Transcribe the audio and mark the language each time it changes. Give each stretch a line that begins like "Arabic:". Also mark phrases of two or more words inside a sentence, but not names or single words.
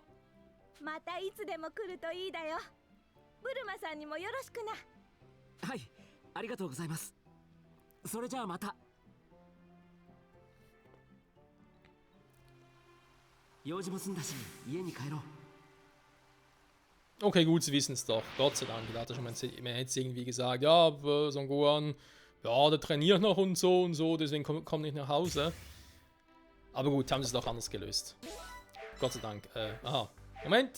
Japanese: またいつでも来るといいだよ。ブルマさんにもよろしくな。はい、ありがとうございます。それじゃあまた。用事も済んだし家に帰ろう。
German: Okay, gut, sie wissen es doch. Gott sei Dank. Da hat er schon man hätte irgendwie gesagt, ja, Son Gohan, ja, der trainiert noch und so, deswegen kommt nicht nach Hause. Aber gut, haben sie es doch anders gelöst. Gott sei Dank. Aha. Moment.